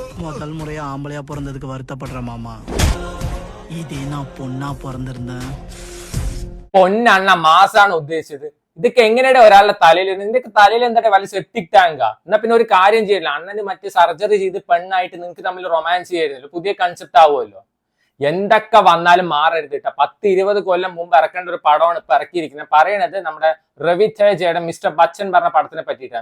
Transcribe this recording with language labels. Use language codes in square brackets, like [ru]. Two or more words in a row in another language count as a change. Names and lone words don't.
[ta] முதல் முறையா ஆம்பளையா பிறந்ததுக்கு வருத்தப்படுற மாமா. இதே நான் பொண்ணா பிறந்திருந்தேன். [ml] പൊന്നണ്ണ മാസാണ് ഉദ്ദേശിച്ചത്. ഇതൊക്കെ എങ്ങനെയാണ് ഒരാളുടെ തലയിൽ നിന്റെ തലയിൽ എന്താ വല്ല സെപ്റ്റിക് ടാങ്കാ? എന്നാ പിന്നെ ഒരു കാര്യം ചെയ്യില്ല, അണ്ണന് മറ്റേ സർജറി ചെയ്ത് പെണ്ണായിട്ട് നിങ്ങൾക്ക് തമ്മിൽ റൊമാൻസ് ചെയ്യായിരുന്നല്ലോ, പുതിയ കൺസെപ്റ്റ് ആവുമല്ലോ. എന്തൊക്കെ വന്നാലും മാറരുത് കേട്ടോ. 10-20 കൊല്ലം മുമ്പ് ഇറക്കേണ്ട ഒരു പടമാണ് ഇപ്പൊ ഇറക്കിയിരിക്കുന്നത്. പറയണത് നമ്മുടെ രവിതേജയുടെ മിസ്റ്റർ ബച്ചൻ പറഞ്ഞ പടത്തിനെ പറ്റിയിട്ടാണ്.